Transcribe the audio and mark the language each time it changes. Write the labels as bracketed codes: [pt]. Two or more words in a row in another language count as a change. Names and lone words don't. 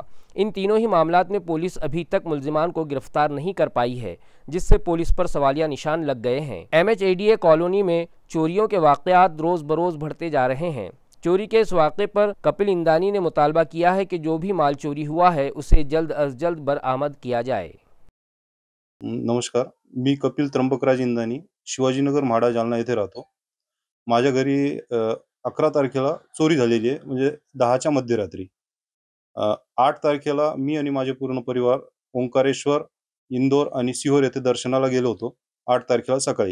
[ur] ان تینوں ہی معاملات میں پولیس ابھی تک ملزمان کو گرفتار نہیں کر پائی ہے، جس سے پولیس پر سوالیہ نشان لگ گئے ہیں۔ MHADA کالونی میں چوریوں کے واقعات روز بروز بڑھتے جا رہے ہیں۔ چوری کے اس واقعے پر کپل اندانی نے مطالبہ کیا ہے کہ جو بھی مال چوری ہوا ہے اسے جلد از جلد برآمد کیا جائے۔ [mr] नमस्कार, मी कपिल त्र्यंबकराज इंदानी, शिवाजीनगर म्हाडा जालना येथे राहतो। माझ्या घरी 11 तारखेला चोरी झालेली आहे, म्हणजे 10च्या मध्यरात्री। 8 तारखेला मी आणि माझे पूर्ण परिवार ओंकारेश्वर, इंदोर आणि सिहोर येथे दर्शनाला गेलो होतो 8 तारखेला सकाळी।